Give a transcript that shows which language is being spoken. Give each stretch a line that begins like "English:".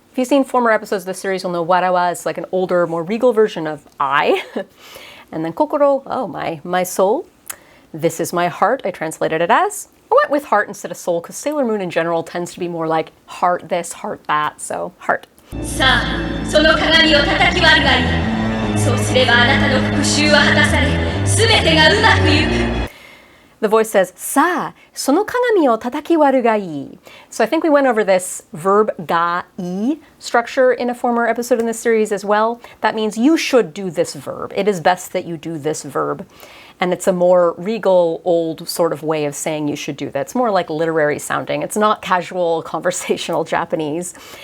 English: If you've seen former episodes of the series, you'll know Warawa is like an older, more regal version of I. And then kokoro, oh, my soul. This is my heart, I translated it as. I went with heart instead of soul because Sailor Moon in general tends to be more like heart this, heart that, so heart.
Japanese: さあ、その鏡を叩き割るがいい。そうすればあなたの復讐は果たされ、すべてがうまくいく。
English: The voice says,
Japanese: さあ、その鏡を叩き割るがいい.
English: So I think we went over this verb ga i structure in a former episode in this series as well. That means you should do this verb. It is best that you do this verb. And it's a more regal, old sort of way of saying you should do that. It's more like literary sounding. It's not casual, conversational Japanese.